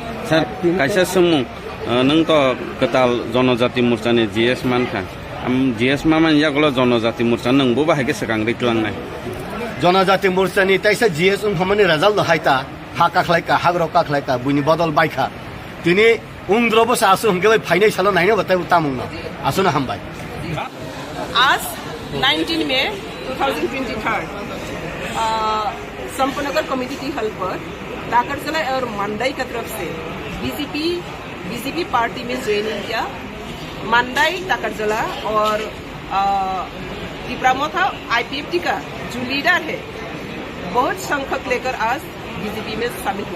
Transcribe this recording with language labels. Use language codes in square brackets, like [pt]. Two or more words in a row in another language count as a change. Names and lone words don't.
[trp] सर कायसा सुमुं नों तो कताल जनजाति मोर्चानि जीएस मानखा जीएस मान यागलो जनजाति मोर्चा नोंबो बाहायगे सकां रिक्लांनाय जनजाति मोर्चानि ताइसा जीएस उमफामानि रिजाल्ट हायता हाकाखलायका हाग्र काखलायका बुनि बदल बायखा तिनि उंद्रबो सासु हंगे फाइनाय सालो नायनो बताय उतामुंनो आसुना हामबाय [hi] आज 19 मई 2023 संपनगर कमेटी की हल पर टाकरजला और मंडाई की तरफ से बीजेपी पार्टी में ज्वाइनिंग किया। मंडाई टाकरजला और त्रिपुरा आईपीएफटी का जो लीडर है बहुत संख्यक लेकर आज बीजेपी में शामिल हुआ।